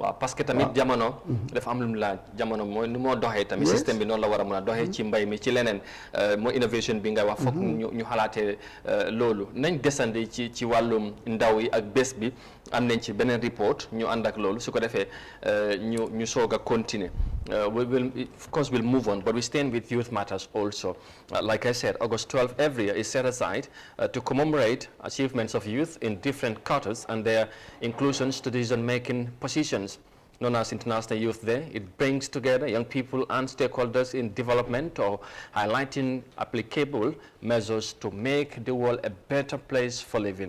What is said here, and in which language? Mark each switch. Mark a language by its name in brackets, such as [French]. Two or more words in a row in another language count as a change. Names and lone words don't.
[Wolof] waaw parce que tamit jamono dafa am lu mu laaj jamono mooy nu moo doxee tamit système bi noonu la war a mën a doxee ci mbay mi ci leneen mooy innovation bi nga wax foog ñu xalaatee loolu nañ desandi ci wàllum ndaw yi ak bés bi am nañ ci beneen report ñu ànd ak loolu su ko defee ñu soog a continuer [English] we will of course we'll move on but we stand with Youth Matters also like I said August 12th every year is set aside to commemorate achievements of youth in different quarters and their inclusions to decision-making positions known as International Youth Day. It brings together young people and stakeholders in development or highlighting applicable measures to make the world a better place for living.